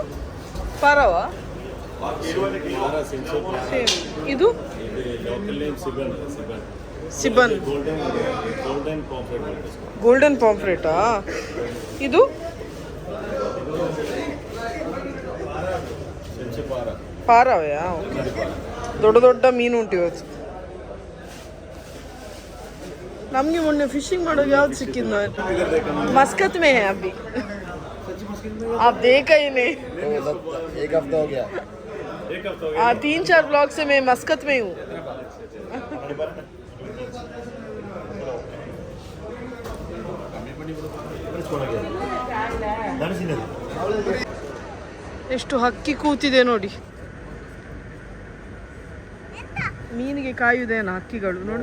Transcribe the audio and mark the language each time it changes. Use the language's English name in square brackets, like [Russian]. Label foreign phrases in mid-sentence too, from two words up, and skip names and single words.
[Kannada] ಪಾರವ? ಇದು ಸಿಬನ್, [English] golden pomfret? [Kannada] ಇದು ಪಾರವಯಾ? ದೊಡ್ಡ ಮೀನು ಉಂಟು ಇವತ್ತು. ನಮ್ಗೆ ಮೊನ್ನೆ ಫಿಶಿಂಗ್ ಮಾಡೋದು ಯಾವ್ದು ಸಿಕ್ಕಿದ್? [Hindi] मस्कत में है अभी, आप देखा ही नहीं। एक हफ्ता हो गया। 3-4 ब्लॉग से मैं मस्कत में हूँ। [Kannada] ಎಷ್ಟು ಹಕ್ಕಿ ಕೂತಿದೆ ನೋಡಿ, ಮೀನಿಗೆ ಕಾಯುವುದೇನ ಹಕ್ಕಿಗಳು ನೋಡಿ.